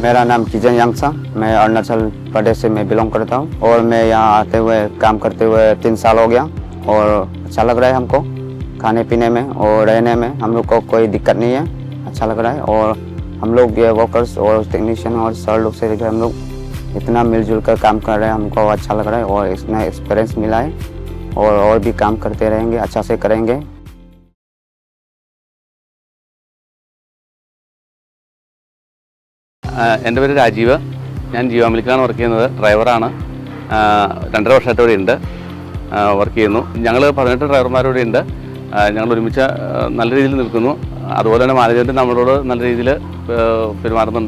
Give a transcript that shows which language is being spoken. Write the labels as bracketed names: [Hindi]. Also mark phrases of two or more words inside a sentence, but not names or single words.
[Hindi] मेरा नाम किजन यांगसा, मैं अरुणाचल प्रदेश से मैं बिलोंग करता हूँ और मैं यहाँ आते हुए काम करते हुए 3 साल हो गया और अच्छा लग रहा है हमको खाने पीने में और रहने में हम लोग को कोई दिक्कत नहीं है, अच्छा लग रहा है। और हम लोग ये वर्कर्स और टेक्नीशियन और सर लोग से हम लोग इतना मिलजुल कर काम कर रहे हैं, हमको अच्छा लग रहा है और इसमें एक्सपीरियंस मिला है और भी काम करते रहेंगे, अच्छा से करेंगे। [Malayalam] എൻ്റെ പേര് രാജീവ്, ഞാൻ ജീവാമിലിക്കാണ് വർക്ക് ചെയ്യുന്നത്, ഡ്രൈവറാണ്. 2.5 വർഷമായിട്ട് ഇവിടെ ഉണ്ട് വർക്ക് ചെയ്യുന്നു. ഞങ്ങൾ 18 ഡ്രൈവർമാരോടെ ഉണ്ട്. ഞങ്ങൾ ഒരുമിച്ച് നല്ല രീതിയിൽ നിൽക്കുന്നു. അതുപോലെ തന്നെ മാനേജ്മെൻറ്റ് നമ്മളോട് നല്ല രീതിയിൽ പെരുമാറുന്നുണ്ട്.